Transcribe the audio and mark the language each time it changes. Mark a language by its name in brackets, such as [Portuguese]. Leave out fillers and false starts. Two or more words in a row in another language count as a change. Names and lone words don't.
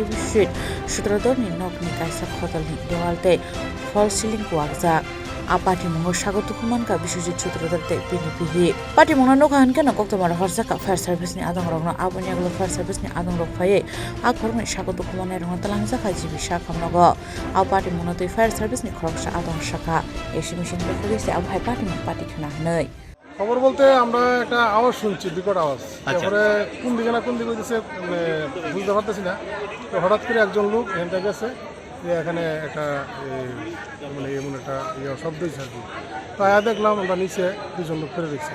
[Kok Borok] Biswajit Sutradhar ni nokni kaisa khotolni dewaltai [English] fall ceiling [Kok Borok] kuagjak Apati mongo sagotu kumanka Biswajit Sutradhar te pini pati mongo noka hankena koktomara horsaka [English] fire service [Kok Borok] ni adong rogno aboni aglo [English] fire service [Kok Borok] ni adong rok phaye akhorni sagotu kumanai rogno talangjaka jibisa khamnogo apati mongo tei [English] fire service [Kok Borok] ni khoroksa adong saka [English] AC machine [Kok Borok] bekhogeise abhai pati khana hnai [Bangla] খবর বলতে আমরা একটা আওয়াজ শুনছি বিকট আওয়াজ তারপরে কোন দিকে না কোন দিকে হইতেছে বুঝতে পারতেছি না তো হঠাৎ করে একজন লোক এখানটা গেছে যে এখানে একটা মানে এমন একটা শব্দ হয়েছে আর কি তো আয়া দেখলাম আমরা নিচে দুজন লোক ফেলে দেখছি